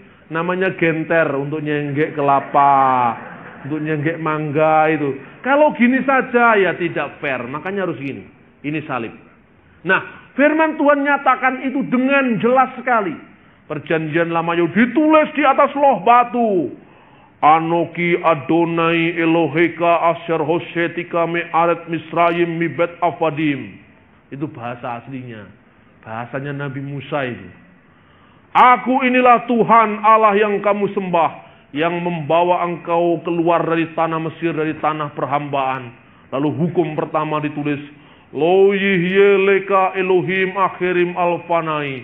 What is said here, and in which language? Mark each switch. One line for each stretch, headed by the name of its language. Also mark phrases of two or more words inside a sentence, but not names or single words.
Indonesian: Namanya genter untuk nyenggek kelapa, untuk nyenggek mangga itu. Kalau gini saja ya tidak fair, makanya harus gini. Ini salib. Nah, firman Tuhan nyatakan itu dengan jelas sekali. Perjanjian lama itu ditulis di atas loh batu.
Hebrew: אנכי אדני אלהיך אשר הוצאתיך מארץ מצרים מבית עבדים.
Indonesian: Itu bahasa aslinya. Bahasanya Nabi Musa itu. Aku inilah Tuhan Allah yang kamu sembah, yang membawa engkau keluar dari tanah Mesir, dari tanah perhambaan. Lalu hukum pertama ditulis,
Hebrew: לא יהיה לך אלהים אחרים על פני.